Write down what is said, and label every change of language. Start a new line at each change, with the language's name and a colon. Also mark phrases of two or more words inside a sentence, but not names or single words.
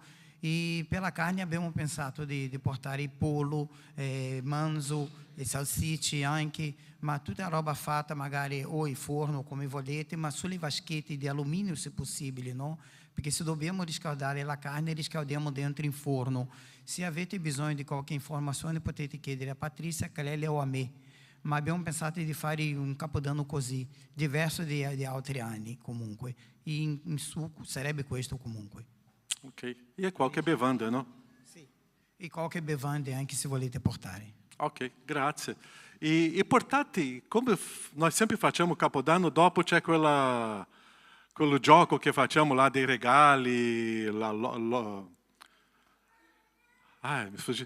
Italian: E pela carne abbiamo pensato di portare pollo, manzo, e salsicce anche, ma tutta roba fatta magari o in forno come volete, ma sulle vaschette di alluminio se possibile, no? Perché se dobbiamo riscaldare la carne, riscaldiamo dentro in forno. Se avete bisogno di qualche informazione potete chiedere a Patrícia, a Clélia o a me. Ma abbiamo pensato di fare un Capodanno così, diverso di altri anni comunque. E in succo sarebbe questo comunque. Ok. E qualche bevanda, no? Sì. E qualche bevanda anche se volete portare. Ok, grazie. E portate, come noi sempre facciamo Capodanno, dopo c'è quello gioco che facciamo là dei regali, mi sfugge.